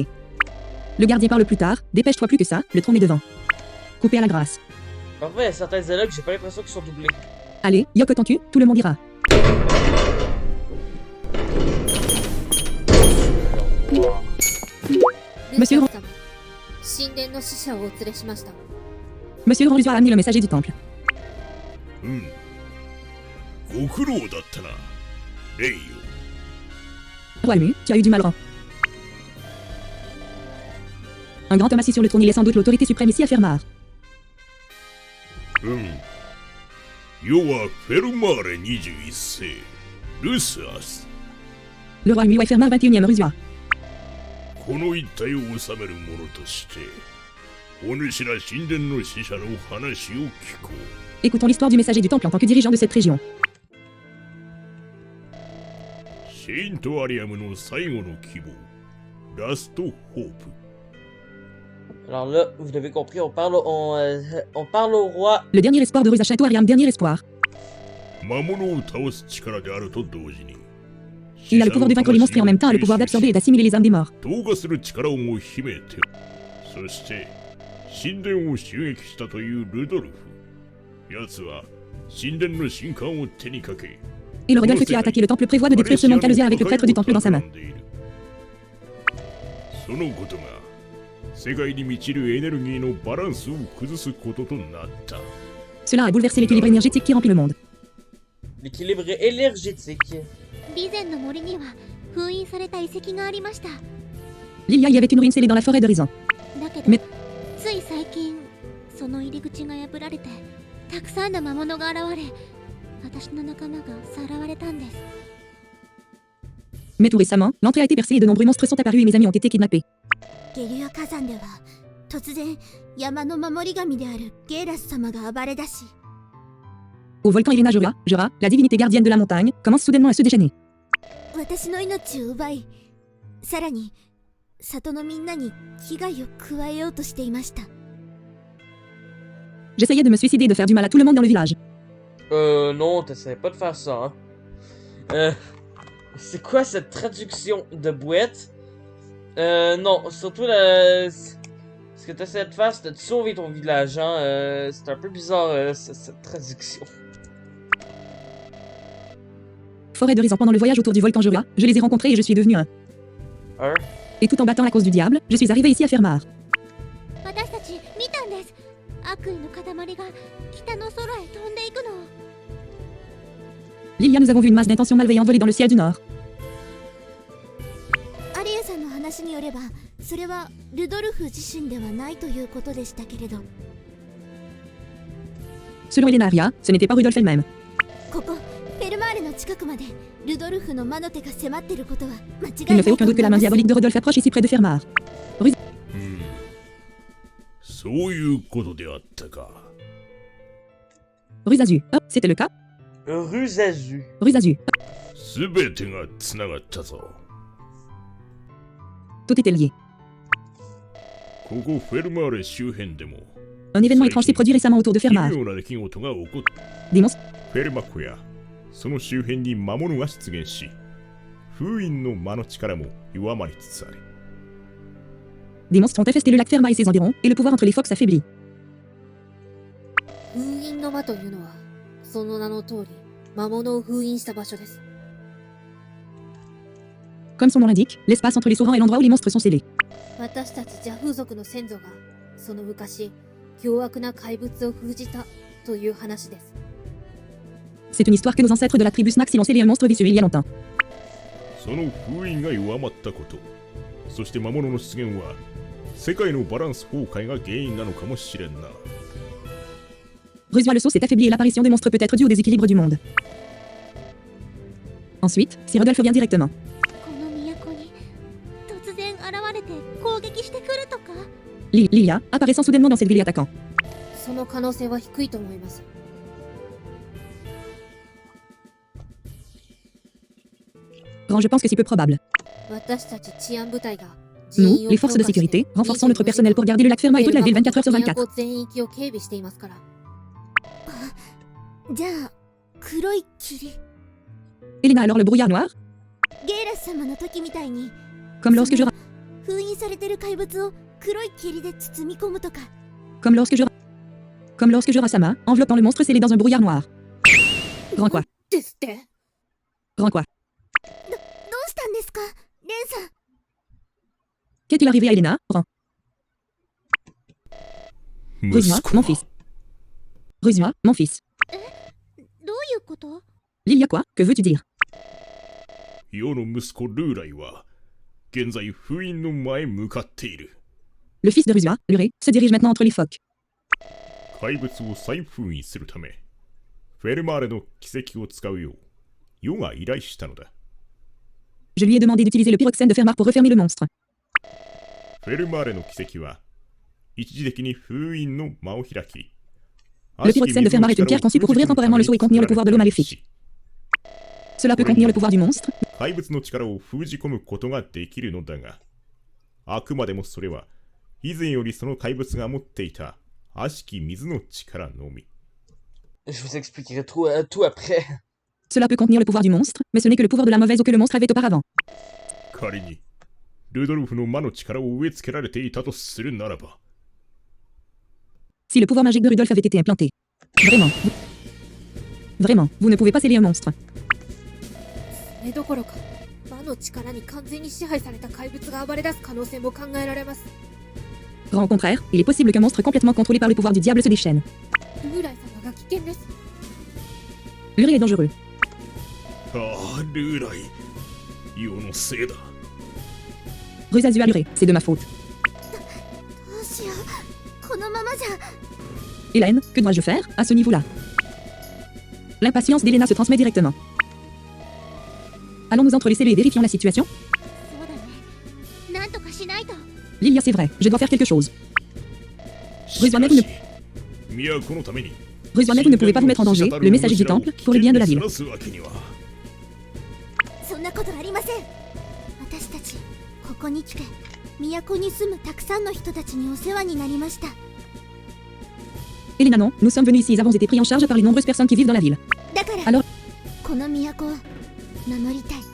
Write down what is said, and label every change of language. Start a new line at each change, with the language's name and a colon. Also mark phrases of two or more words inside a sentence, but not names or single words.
French: Le gardien parle plus tard, dépêche-toi plus que ça, le trône est devant. Coupé à la grâce. Parfois, il y a certains dialogues, j'ai pas l'impression qu'ils sont doublés. Allez, Yoko ton cul, tout le monde ira. Monsieur
Japanese: ルー様、神殿の使者をお連れしました。
French: Monsieur le roi a amené le messager du temple.
Japanese: ご苦労だったな。レイよ。
French: Roi Mu, tu as eu du mal, Ran. Un grand homme assis sur le trône, il est sans doute l'autorité suprême ici à Fermar.
Japanese: 世はフェルマーレ21世、ルスアス。
French: Le roi Mu est Fermar 21e Rusua.
Japanese: この一帯を治める者として、お主ら神殿の使者の話を聞こう。
French: Écoutons l'histoire du messager du temple en tant que dirigeant de cette région.
Japanese: シェイントアリアムの最後の希望、ラストホープ。
French: Alors là, vous l'avez compris, on parle au roi. Le dernier espoir de Rusa Château Ariam, dernier espoir.
Japanese: 魔物を倒す力であると同時に、
French: Il a le pouvoir de vaincre les monstres et en même temps a le pouvoir d'absorber et d'assimiler les âmes des morts.
Japanese: 投下する力をも秘めて、そして神殿を襲撃したというルドルフ。奴は神殿の神官を手にかけ、
French: Et le Rodolphe qui a attaqué le temple prévoit de détruire ce monde calusien avec le prêtre du temple dans sa main.
Japanese: そのことが世界に満ちるエネルギーのバランスを崩すこととなった。
French: Cela a bouleversé l'équilibre énergétique qui remplit le monde. L'équilibre énergétique.
Japanese: 備前の森には封印された遺跡がありました。
French: L'il y avait une ruine scellée dans la forêt de Rizan.
Japanese: だけど、めつい最近その入り口が破られてたくさんの魔物が現れ、私の仲間がさらわれたんです。
French: Mais tout récemment, l'entrée a été percée et de nombreux monstres sont apparus et mes amis ont été kidnappés.
Japanese: ゲリュア火山では突然山の守り神であるゲーラス様が暴れ出し、
French: Au volcan Irina Jura, la divinité gardienne de la montagne, commence soudainement à se déchaîner.
Japanese: 私の命を奪い、さらに里のみんなに危害を加えようとしていました。
French: J'essayais de me suicider et de faire du mal à tout le monde dans le village. Non, t'essayais pas de faire ça, hein. C'est quoi cette traduction de boîte? Non, surtout ce que t'essayais de faire, c'était de sauver ton village, hein. C'est un peu bizarre, cette traduction. Forêt de Rizan pendant le voyage autour du volcan Jura, je les ai rencontrés et je suis devenu un. Et tout en battant la cause du diable, je suis arrivé ici à Fermar.
Japanese: 私たち見たんです。悪意の塊が北の空へ飛んでいくのを。
French: Lilia, nous avons vu une masse d'intentions malveillantes voler dans le ciel du nord.
Japanese: アリアさんの話によれば、それはルドルフ自身ではないということでしたけれど、
French: Selon Elenaria, ce n'était pas Rudolf elle-même.
Japanese: ここフェルマーレの近くまでルドルフの魔の手が迫っていることは間違い
French: Il
Japanese: な
French: ne fait
Japanese: い
French: aucun
Japanese: と
French: doute que
Japanese: 思
French: la
Japanese: い
French: main
Japanese: ます。
French: diabolique de Rodolphe approche ici près de Fermar.
Japanese: そういうことであったか。
French: Rusazu, oh, c'était le cas. Rusazu. Rusazu,
Japanese: すべてがつながったぞ。
French: tout était lié.
Japanese: ここフェルマーレ周辺でも
French: Un événement étrange s'est produit récemment autour de
Japanese: 奇
French: Fermar.
Japanese: 妙な出来事が起こった
French: Des monstres,
Japanese: フェルマ湖やその周辺に魔物が出現し封印の魔の力も弱まりつつある
French: des monstres ont infesté le lac Ferma et ses environs, et le pouvoir entre les phoques s'affaiblit.
Japanese: 封印の間というのは、その名の通り、魔物を封印した場所です。
French: Comme son nom l'indique, l'espace entre les souverains et l'endroit où les monstres sont scellés.
Japanese: 私たちジャフー族の先祖が、その昔、凶悪な怪物を封じたという話です。
French: C'est une histoire que nos ancêtres de la tribu Snaxil ont scellé un monstre vicieux il y a longtemps.
Japanese: その封印が弱まったことそして魔物の出現は世界のバランス崩壊が原因なのかもしれんな
French: Rusua le sceau s'est affaibli et l'apparition des monstres peut être due au déséquilibre du monde. Ensuite, si Rodolphe vient directement.
Japanese: この都に突然現れて攻撃してくるとか
French: Lilia, apparaissant soudainement dans cette ville et attaquant.
Japanese: その可能性は低いと思います。
French: Grand, je pense que c'est peu probable.
Japanese: 私たち治安部隊が
French: Nous, les forces de sécurité, renforçons notre personnel pour garder le lac Ferma et toute la ville 24 heures sur 24.
Japanese: 都全域を警備していますから。じゃあ黒い霧
French: Elena alors le brouillard noir,
Japanese: ゲイラス様の時みたいに
French: comme lorsque je...
Japanese: 封印されてる怪物を黒い霧で包み込むとか
French: Comme lorsque je Rasama, enveloppant le monstre scellé dans un brouillard noir. Grand quoi?
Japanese: ですって。
French: Grand quoi?
Japanese: どうしたんですかレンさん
French: Qu'est-il arrivé à Elena? Grand. Rusua, mon fils. Rusua, mon fils.
Japanese: どういうこと
French: Lilia quoi? Que veux-tu dire?
Japanese: 世の息子ルーライは現在封印の前へ向かっている
French: Le fils de Rusua, Luré, se dirige maintenant entre les phoques.
Japanese: 怪物を再封印するためフェルマーレの奇跡を使うよう世が依頼したのだ
French: Je lui ai demandé d'utiliser le pyroxène de Fermar pour refermer le monstre.
Japanese: フェルマーレの奇跡は一時的に封印の間を開き
French: Le pyroxène de Fermar est une pierre conçue pour ouvrir temporairement le sceau et contenir le pouvoir de l'eau maléfique. Cela peut contenir le pouvoir du monstre,
Japanese: 怪物の力を封じ込むことができるのだがあくまでもそれは以前よりその怪物が持っていた悪しき水の力のみ
French: Je vous expliquerai tout après. cela peut contenir le pouvoir du monstre, mais ce n'est que le pouvoir de la mauvaise eau que le monstre avait auparavant.
Japanese: 仮にルドルフの魔の力を植え付けられていたとするならば
French: Si le pouvoir magique de Rudolf avait été implanté. Vraiment, vous ne pouvez pas sceller un monstre.
Japanese: それどころか、魔の力に完全に支配された怪物が暴れ出す可能性も考えられます。
French: Grand au contraire, il est possible qu'un monstre complètement contrôlé par le pouvoir du diable se déchaîne.
Japanese: ルーライ様が危険です。
French: Luré est dangereux.
Japanese: ああルーライ世のせいだ
French: Rusazua Luré, c'est de ma faute.
Japanese: どうしようこのままじゃ
French: Hélène, que dois-je faire à ce niveau-là? L'impatience d'Elena se transmet directement. Allons nous entrelaisser et vérifions la situation?
Japanese: そうだねなんとかしないと
French: Lilia, c'est vrai, je dois faire quelque chose.
Japanese: しかし都のために
French: Rusua, mais vous ne pouvez pas vous mettre en danger, le messager du temple, pour le bien de la ville.
Japanese: そんなことありません私たちここに来て都に住むたくさんの人たちにお世話になりました
French: Elena, non, nous sommes venus ici et avons été pris en charge par les nombreuses personnes qui vivent dans la ville.
Japanese: だから
French: Alors
Japanese: この都を守りたい